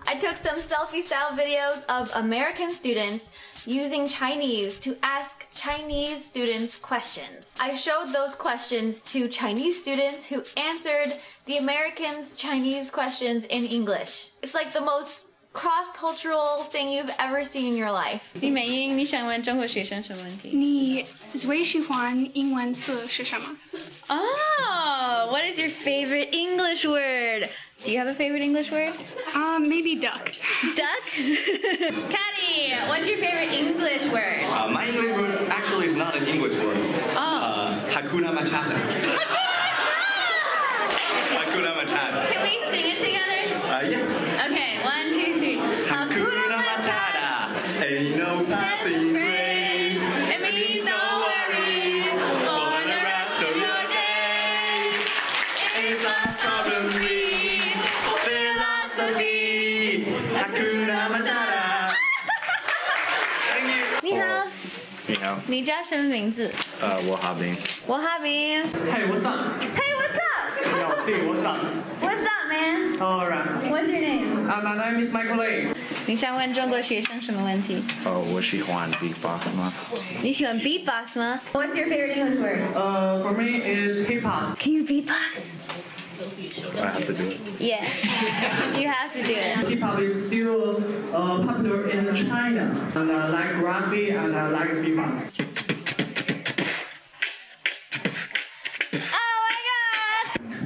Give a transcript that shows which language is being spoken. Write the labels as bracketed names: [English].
[English] I took some selfie-style videos of American students using Chinese to ask Chinese students questions. I showed those questions to Chinese students who answered the Americans' Chinese questions in English. It's like the most cross-cultural thing you've ever seen in your life. [Chinese] 李美英，你想问中国学生什么问题？你最喜欢英文词是什么？ [English] Oh, what is your favorite English word? Do you have a favorite English word? Maybe duck. Duck? Caddy, what's your favorite English word? My English word actually is not an English word. Hakuna Matata. Hakuna Matata. Can we sing it together? Yeah. Okay, 1, 2, 3. Hakuna Matata. Ain't no passing grace. It means no worries for the rest of your days. It's not problem-free philosophy. Hakuna Matata. Thank you. [Chinese] 你好，你好。你叫什么名字？我哈宾。我哈宾。 [English] Hey, what's up? Hey, what's up? Yo, dude, what's up? What's up, man? Alright. What's your name? My name is Michael Lee. [Chinese] 你想问中国学生什么问题？我喜欢 beatbox 吗？你喜欢 beatbox 吗？ [English] What's your favorite English word? For me is hip hop. Can you beatbox? I have to do it. Yeah, you have to do it. Hip hop is still popular in China, and I like rugby and I like beatbox. Oh my god!